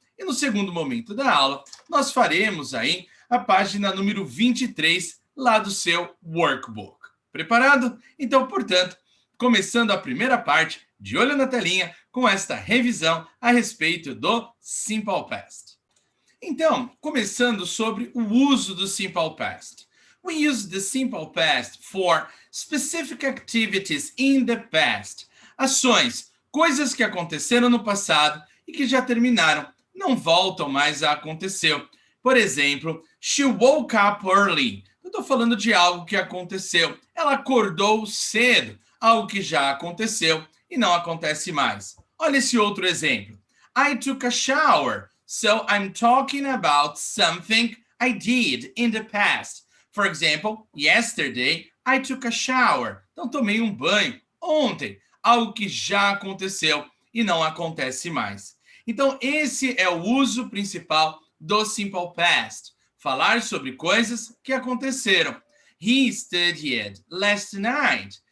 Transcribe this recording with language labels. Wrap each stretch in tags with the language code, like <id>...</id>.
<pt>E no segundo momento da aula, nós faremos aí a página número 23 lá do seu workbook. Preparado? Então, portanto, começando a primeira parte, de olho na telinha, com esta revisão a respeito do Simple Past. Então, começando sobre o uso do Simple Past.</pt> <en>We use the Simple Past for specific activities in the past.</en> <pt>Ações, coisas que aconteceram no passado e que já terminaram, não voltam mais a acontecer.</pt> <en>Por exemplo, she woke up early.</en> <pt>Eu estou falando de algo que aconteceu. Ela acordou cedo, algo que já aconteceu e não acontece mais. Olha esse outro exemplo.</pt> <en>I took a shower, so I'm talking about something I did in the past. For example, yesterday I took a shower.</en> <pt>Então tomei um banho ontem, algo que já aconteceu e não acontece mais. Então esse é o uso principal do Simple Past. Falar sobre coisas que aconteceram.</pt> <en>He studied last night.</en>